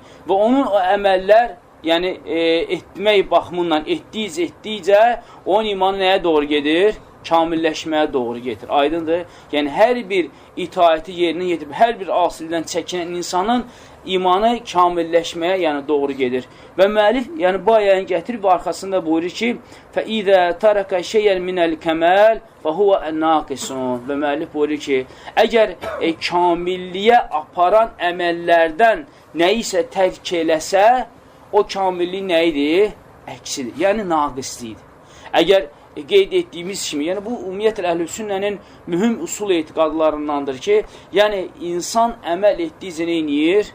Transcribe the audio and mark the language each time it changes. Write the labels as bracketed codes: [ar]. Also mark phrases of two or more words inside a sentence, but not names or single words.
[az] Və onun o əməllər, yəni etmək baxımından etdikcə onun imanı nəyə doğru gedir? Kamilləşməyə doğru getir. Aydındır? Yəni, hər bir itaəti yerinə yetirib, hər bir asildən çəkinən insanın imanı kamilləşməyə yəni doğru gedir. Və müəllif yəni bu ayəni gətirib və arxasında buyurur ki, [ar] فَإِذَا تَرَكَ شَيْئًا مِنَ الْكَمَالِ فَهُوَ النَّاقِسٌ [az] və müəllif buyurur ki, əgər kamilliyə aparan əməllərdən nəyisə tərk eləsə, o kamillik nə idi? Əksidir. Yəni, naqislidir. Əgər qeyd etdiyimiz kimi, yəni bu ümumiyyətlə Əhlüsünnənin mühüm usul etiqadlarındandır ki, yəni insan əməl etdikcə neyniyir?